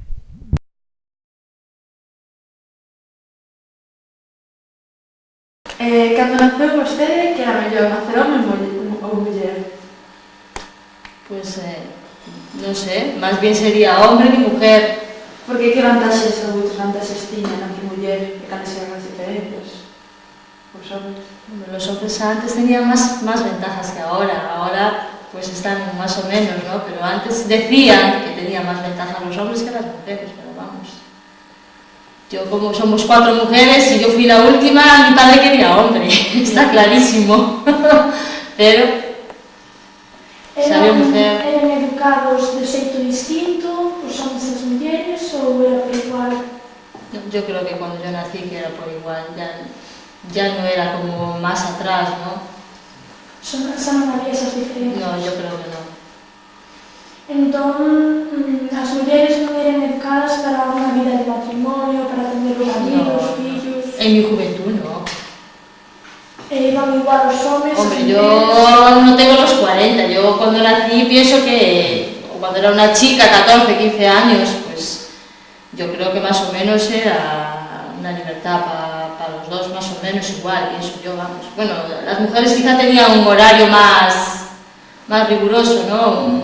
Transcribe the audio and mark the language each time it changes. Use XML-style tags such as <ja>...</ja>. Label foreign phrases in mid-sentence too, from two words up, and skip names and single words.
<gl>Cando naceu vostede, que era mellor, nacer home ou muller?</gl> <es>Pues,</es> <gl>non sei,</gl> <es>máis bien sería hombre que mujer.</es> <gl>Porque que vantaxes ou outras vantaxes tiñan aquí muller e cales eran as diferencias? Os homes?</gl> <es>Los hombres antes tenían más ventajas que ahora pues están más o menos, ¿no? Pero antes decían que tenían más ventajas los hombres que las mujeres, pero vamos. Yo, como somos 4 mujeres y yo fui la última, mi padre quería hombre, está clarísimo. Pero</es> <gl>eran educados de xeito distinto, os homes e as mulleres, ou era por igual?</gl> <es>Yo creo que cuando yo nací que era por igual, ya no era como más atrás, ¿no?</es> <gl>Xa non había esas diferencias?</gl> <es>No, yo creo que no.</es> <gl>Entón, as mulleres non eran educadas para unha vida de matrimonio, para atender os amigos, os fillos...</gl> <es>En mi juventud, no.</es> <gl>Iban igual os homes...</gl> <es>Hombre, yo no tengo los 40, yo cuando nací pienso que, cuando era una chica, 14, 15 años, pues yo creo que más o menos era una libertad para los dos, más o menos igual, pienso yo, vamos. Bueno, las mujeres quizá tenían un horario más riguroso, ¿no?</es>